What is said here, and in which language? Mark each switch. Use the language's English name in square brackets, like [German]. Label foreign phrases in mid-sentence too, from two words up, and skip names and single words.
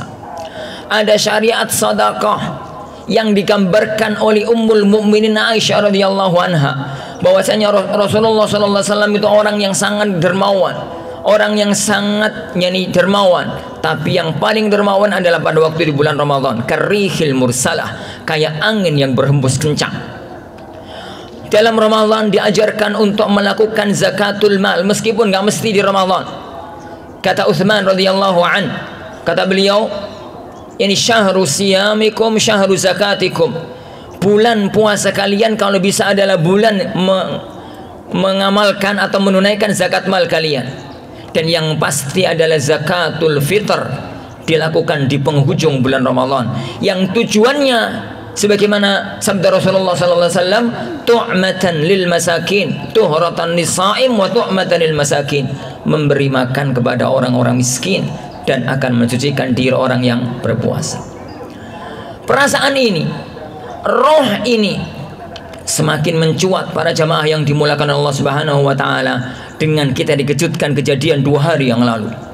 [Indonesian] Ada syariat sedekah yang digambarkan oleh Ummul Mukminin Aisyah [Arabic] رضي الله عنها, [Indonesian] bahwasanya Rasulullah [Arabic] صلى الله عليه وسلم [Indonesian] itu orang yang sangat dermawan, orang yang sangat dermawan, tapi yang paling dermawan adalah pada waktu di bulan Ramadan, [Arabic] كالريح المرسلة, [Indonesian] kayak angin yang berhembus kencang. Dalam Ramadan diajarkan untuk melakukan [Arabic] زكاة المال, [Indonesian] meskipun nggak mesti di Ramadan. Kata Utsman [Arabic] رضي الله عن, [Indonesian] kata beliau, ini [Arabic] شهر صيامكم شهر زكاتكم. [Indonesian] Bulan puasa kalian kalau bisa adalah bulan mengamalkan atau menunaikan zakat mal kalian. dan yang pasti adalah [Arabic] زكاة الفطر [Indonesian] dilakukan di penghujung bulan Ramadan, yang tujuannya sebagaimana sabda Rasulullah [Arabic] صلى الله عليه وسلم, طعمة للمساكين طهرة للصائم وطعمة للمساكين, [Indonesian] memberi makan kepada orang-orang miskin dan akan mensucikan diri orang yang berpuasa. Perasaan ini, roh ini semakin mencuat para jamaah yang dimulakan Allah [Arabic] سبحانه وتعالى [Indonesian] dengan kita dikejutkan kejadian 2 hari yang lalu.